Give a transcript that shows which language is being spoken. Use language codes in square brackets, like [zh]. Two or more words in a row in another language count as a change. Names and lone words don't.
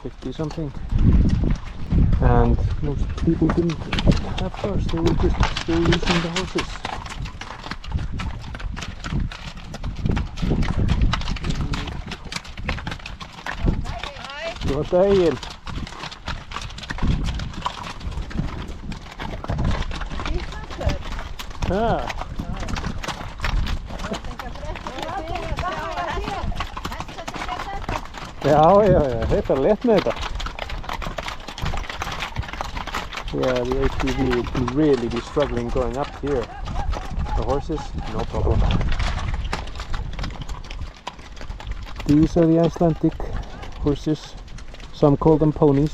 [en] see something. And most people didn't have cars, they were just still using the horses. [is] God daginn! Já, þetta létt með þetta. [en] Yeah, the ATV would really be struggling going up here. The horses, no problem. These are the Icelandic horses. Some call them ponies.